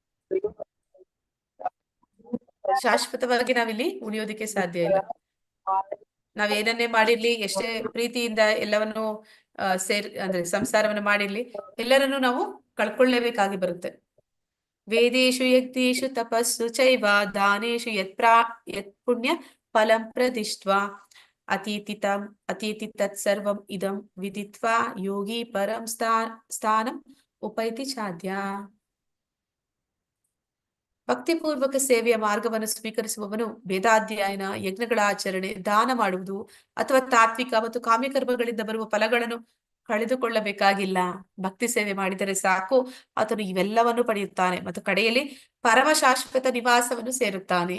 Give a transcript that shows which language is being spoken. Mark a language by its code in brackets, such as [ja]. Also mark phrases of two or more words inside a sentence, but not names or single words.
[kn] ಶಾಶ್ವತವಾಗಿ ನಾವಿಲ್ಲಿ ಉಳಿಯೋದಿಕ್ಕೆ ಸಾಧ್ಯ ಇಲ್ಲ. ನಾವೇನನ್ನೇ ಮಾಡಿರ್ಲಿ, ಎಷ್ಟೇ ಪ್ರೀತಿಯಿಂದ ಎಲ್ಲವನ್ನು ಅಂದ್ರೆ ಸಂಸಾರವನ್ನು ಮಾಡಿರ್ಲಿ, ಎಲ್ಲರನ್ನು ನಾವು ಕಳ್ಕೊಳ್ಳೇಬೇಕಾಗಿ ಬರುತ್ತೆ. [sa] ವೇದೇಶು ಯಜ್ಞೇಶು ತಪಸ್ಸು ಚೈವ ದಾನೇಶು ಯತ್ ಪುಣ್ಯ ಫಲಂ ಪ್ರದಿಷ್ಟ್ವಾ ಅತೀತಿ ತತ್ಸರ್ವಂ ಇದಂ ವಿದಿತ್ವಾ ಯೋಗಿ ಪರಂ ಸ್ಥಾನಂ ಉಪೈತಿ ಚಾದ್ಯ. [kn] ಭಕ್ತಿಪೂರ್ವಕ ಸೇವೆಯ ಮಾರ್ಗವನ್ನು ಸ್ವೀಕರಿಸುವವನು ವೇದಾಧ್ಯಯನ, ಯಜ್ಞಗಳ ಆಚರಣೆ, ದಾನ ಮಾಡುವುದು ಅಥವಾ ತಾತ್ವಿಕ ಮತ್ತು ಕಾಮ್ಯಕರ್ಮಗಳಿಂದ ಬರುವ ಫಲಗಳನ್ನು ಕಳೆದುಕೊಳ್ಳಬೇಕಾಗಿಲ್ಲ. ಭಕ್ತಿ ಸೇವೆ ಮಾಡಿದರೆ ಸಾಕು, ಆತನು ಇವೆಲ್ಲವನ್ನು ಪಡೆಯುತ್ತಾನೆ ಮತ್ತು ಕಡೆಯಲ್ಲಿ ಪರಮ ಶಾಶ್ವತ ನಿವಾಸವನ್ನು ಸೇರುತ್ತಾನೆ.